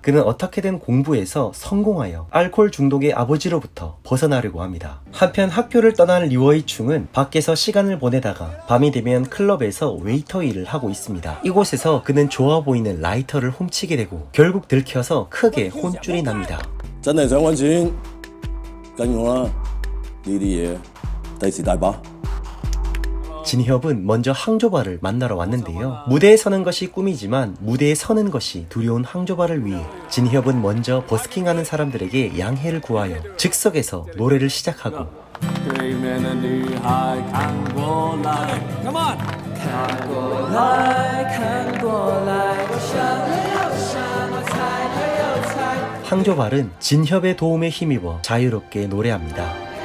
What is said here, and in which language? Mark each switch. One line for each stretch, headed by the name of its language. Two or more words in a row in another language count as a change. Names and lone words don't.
Korean: 그는 어떻게든 공부에서 성공하여 알코올 중독의 아버지로부터 벗어나려고 합니다. 한편 학교를 떠난 리워이충은 밖에서 시간을 보내다가 밤이 되면 클럽에서 웨이터 일을 하고 있습니다. 이곳에서 그는 좋아 보이는 라이터를 훔치게 되고 결국 들켜서 크게 혼쭐이 납니다.
Cantonese: 真係想搵錢，跟我啦！呢啲嘢第時大把。
Korean: 진협은 먼저 항조발을 만나러 왔는데요. 무대에 서는 것이 꿈이지만 무대에 서는 것이 두려운 항조발을 위해 진협은 먼저 버스킹하는 사람들에게 양해를 구하여 즉석에서 노래를 시작하고 항조발은 진협의 도움에 힘입어 자유롭게 노래합니다.